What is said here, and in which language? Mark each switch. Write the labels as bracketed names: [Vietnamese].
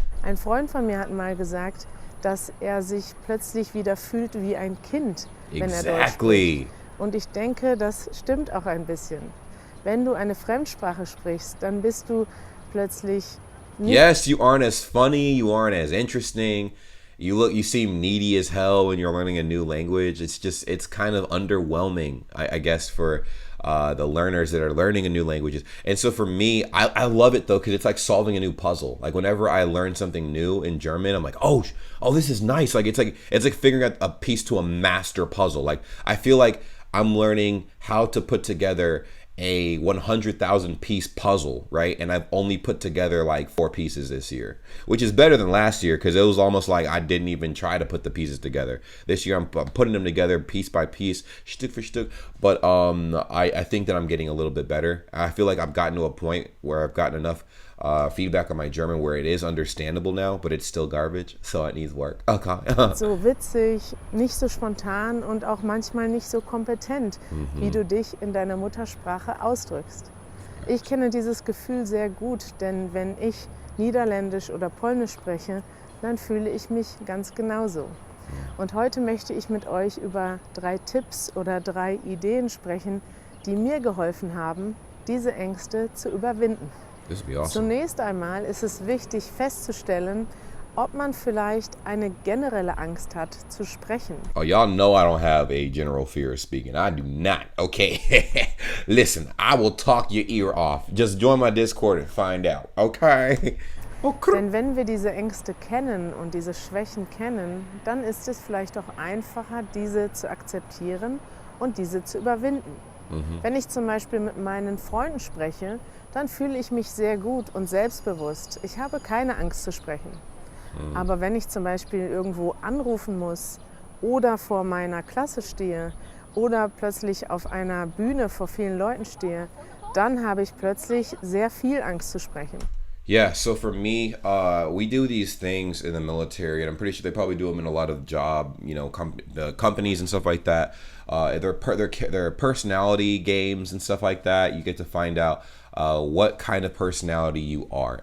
[German] Ein Freund von mir hat mal gesagt, dass sich plötzlich wieder fühlt wie ein Kind, wenn Deutsch spricht. Und ich denke, das stimmt auch ein bisschen. Wenn du eine Fremdsprache sprichst, dann bist du plötzlich nicht. [English] Yes, you aren't as funny, you aren't as interesting. You seem needy as hell when you're learning a new language. It's kind of underwhelming, I guess, for the learners that are learning a new languages. And so for me, I love it though, because it's like solving a new puzzle. Like whenever I learn something new in German, I'm like, oh, this is nice. Like it's like figuring out a piece to a master puzzle. Like I feel like I'm learning how to put together a 100,000 piece puzzle, right? And I've only put together like 4 pieces this year, which is better than last year because it was almost like I didn't even try to put the pieces together. This year I'm putting them together piece by piece, [German] Stück für Stück. [English] But I think that I'm getting a little bit better. I feel like I've gotten to a point where I've gotten enough feedback on my German where it is understandable now, but it's still garbage, so it needs work. Okay. [German] So witzig, nicht so spontan und auch manchmal nicht so kompetent, wie du dich in deiner Muttersprache ausdrückst. Ich kenne dieses Gefühl sehr gut, denn wenn ich Niederländisch oder Polnisch spreche, dann fühle ich mich ganz genauso. Und heute möchte ich mit euch über 3 Tipps oder 3 Ideen sprechen, die mir geholfen haben, diese Ängste zu überwinden. [English] This would be awesome. [German] Zunächst einmal ist es wichtig festzustellen, ob man vielleicht eine generelle Angst hat, zu sprechen. [English] Oh, y'all know I don't have a general fear of speaking. I do not, okay? Listen, I will talk your ear off. Just join my Discord and find out, okay? Okay. [German] Denn wenn wir diese Ängste kennen und diese Schwächen kennen, dann ist es vielleicht auch einfacher, diese zu akzeptieren und diese zu überwinden. Wenn ich zum Beispiel mit meinen Freunden spreche, dann fühle ich mich sehr gut und selbstbewusst. Ich habe keine Angst zu sprechen. Aber wenn ich zum Beispiel irgendwo anrufen muss oder vor meiner Klasse stehe oder plötzlich auf einer Bühne vor vielen Leuten stehe, dann habe ich plötzlich sehr viel Angst zu sprechen. [English] Yeah, so for me, we do these things in the military, and I'm pretty sure they probably do them in a lot of job, companies and stuff like that. They're personality games and stuff like that. You get to find out what kind of personality you are.